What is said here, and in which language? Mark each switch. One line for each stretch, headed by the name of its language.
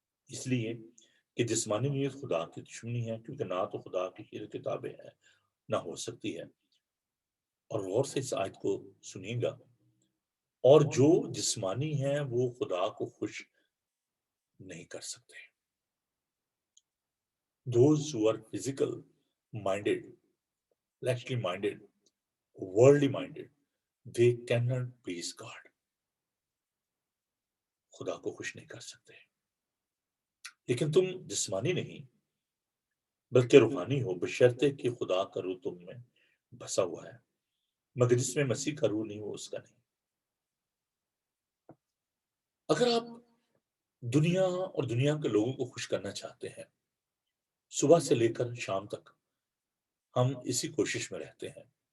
Urdu: اس لیے کہ جسمانی نیت خدا کی دشمنی ہے، کیونکہ نہ تو خدا کی شریع کتابیں ہیں نہ ہو سکتی ہے. اور غور سے اس آیت کو سنیے گا اور جو جسمانی ہیں وہ خدا کو خوش نہیں کر سکتے.
English: Those who are physical minded, fleshly minded, worldly minded, they cannot please God.
Urdu: خدا کو خوش نہیں کر سکتے. لیکن تم جسمانی نہیں بلکہ روحانی ہو، بشرطے کہ خدا کا روح تم میں بسا ہوا ہے، مگر جس میں مسیح کا روح نہیں وہ اس کا نہیں. اگر آپ دنیا اور دنیا کے لوگوں کو خوش کرنا چاہتے ہیں، صبح سے لے کر شام تک ہم اسی کوشش میں رہتے ہیں.